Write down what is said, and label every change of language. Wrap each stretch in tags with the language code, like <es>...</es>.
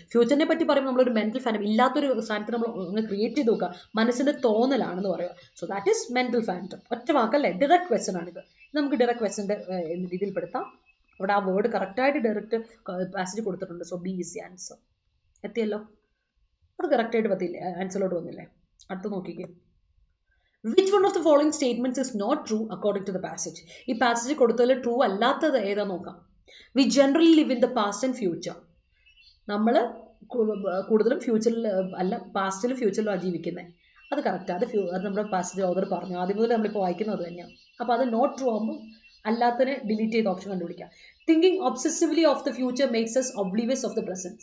<ml>ഫ്യൂച്ചറിനെ പറ്റി പറയുമ്പോൾ നമ്മളൊരു മെന്റൽ ഫാൻറ്റം, ഇല്ലാത്തൊരു സ്ഥാനത്ത് നമ്മൾ ഒന്ന് ക്രിയേറ്റ് ചെയ്ത് നോക്കുക, മനസ്സിന്റെ തോന്നലാണെന്ന് പറയുക.</ml> <en>So that is mental phantom.</en> <ml>ഒറ്റ വാക്കല്ലേ, ഡയറക്റ്റ് ക്വസ്റ്റൻ ആണിത്. നമുക്ക് ഡയറക്റ്റ് ക്വസ്റ്റൻ്റെ രീതിയിൽ പെടുത്താം. അവിടെ ആ വേർഡ് കറക്റ്റായിട്ട് ഡയറക്റ്റ് പാസേജ് കൊടുത്തിട്ടുണ്ട്.</ml> <en>So B is the answer.</en> <ml>എത്തിയല്ലോ, അത് കറക്റ്റായിട്ട് പറ്റില്ലേ, ആൻസറിലോട്ട് വന്നില്ലേ. അടുത്ത് നോക്കിക്കേ,</ml> <en>which one of the following statements is not true according to the passage?</en> <ml>ഈ പാസേജ് കൊടുത്തതിൽ ട്രൂ അല്ലാത്തത് ഏതാ നോക്കാം.</ml> <en>We generally live in the past and future.</en> <ml>നമ്മൾ കൂടുതലും ഫ്യൂച്ചറിൽ അല്ല, പാസ്റ്റിലും ഫ്യൂച്ചറിലും ജീവിക്കുന്നത്. അത് കറക്റ്റ്, അത് നമ്മുടെ പാസേജ് ഓതർ പറഞ്ഞു. ആദ്യം മുതൽ നമ്മളിപ്പോൾ വായിക്കുന്നത് തന്നെയാണ്. അപ്പോൾ അത് നോട്ട് ട്രൂ ആകുമ്പോൾ അല്ലാത്തതിനെ ഡിലീറ്റ് ചെയ്ത് ഓപ്ഷൻ കണ്ടുപിടിക്കാം.</ml> <en>Thinking obsessively of the future makes us oblivious of the present.</en>